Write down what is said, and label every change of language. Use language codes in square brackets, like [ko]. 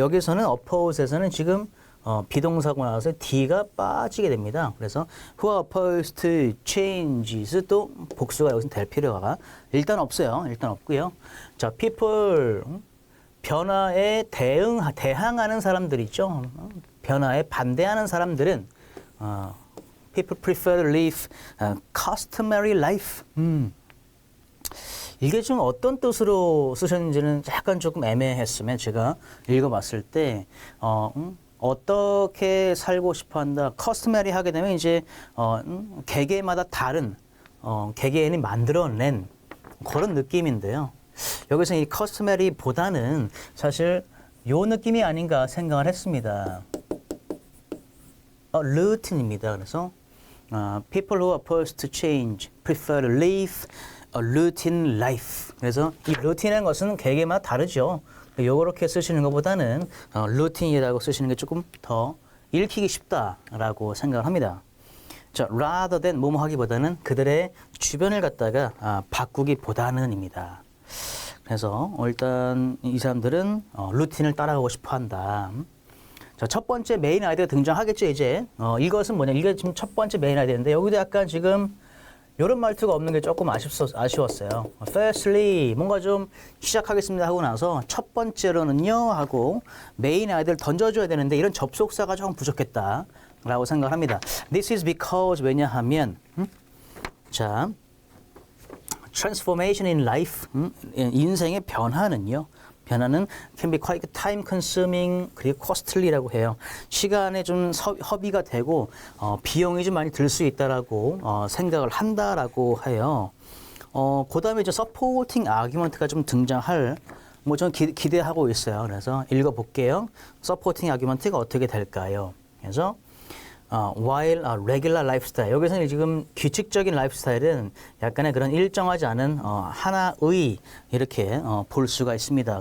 [ko] 여기서는 oppose에서는 지금 비동사고 나와서 D가 빠지게 됩니다. 그래서 [en] who are opposed to changes [ko] 또 복수가 여기서 될 필요가 일단 없어요. 일단 없고요. 자, people 변화에 대항하는 사람들이죠. 변화에 반대하는 사람들은 [en] people prefer to live customary life. [ko] 이게 좀 어떤 뜻으로 쓰셨는지는 약간 조금 애매했으면 제가 읽어봤을 때 어떻게 살고 싶어한다. customary 하게 되면 이제 개개마다 다른 개개인이 만들어낸 그런 느낌인데요. 여기서 이 customary보다는 사실 요 느낌이 아닌가 생각을 했습니다. routine입니다. 그래서 [en] people who are opposed to change prefer to live a routine life. [ko] 그래서 이 routine이라는 것은 개개마다 다르죠. 요렇게 쓰시는 것보다는 routine이라고 쓰시는 게 조금 더 읽히기 쉽다라고 생각을 합니다. 자, rather than 뭐뭐 하기보다는 그들의 주변을 갖다가 바꾸기보다는입니다. 그래서 일단 이 사람들은 루틴을 따라가고 싶어 한다. 자, 첫 번째 메인 아이디어가 등장하겠죠, 이제. 이것은 뭐냐, 이게 지금 첫 번째 메인 아이디어인데, 여기도 약간 지금 이런 말투가 없는 게 조금 아쉬웠어요. Firstly, 뭔가 좀 시작하겠습니다 하고 나서 첫 번째로는요 하고 메인 아이디어를 던져줘야 되는데 이런 접속사가 조금 부족했다라고 생각합니다. [en] This is because [ko] 왜냐하면 자, [en] transformation in life, [ko] 인생의 변화는요. 변화는 [en] can be quite time consuming [ko] 그리고 [en] costly라고 해요. [ko] 시간에 좀 허비가 되고 비용이 좀 많이 들 수 있다라고 생각을 한다라고 해요. 그다음에 이제 supporting argument가 좀 등장할 뭐 저는 기대하고 있어요. 그래서 읽어볼게요. supporting argument가 어떻게 될까요? 그래서 [en] while a regular lifestyle [ko] 여기서는 지금 규칙적인 라이프스타일은 약간의 그런 일정하지 않은 하나의 이렇게 볼 수가 있습니다.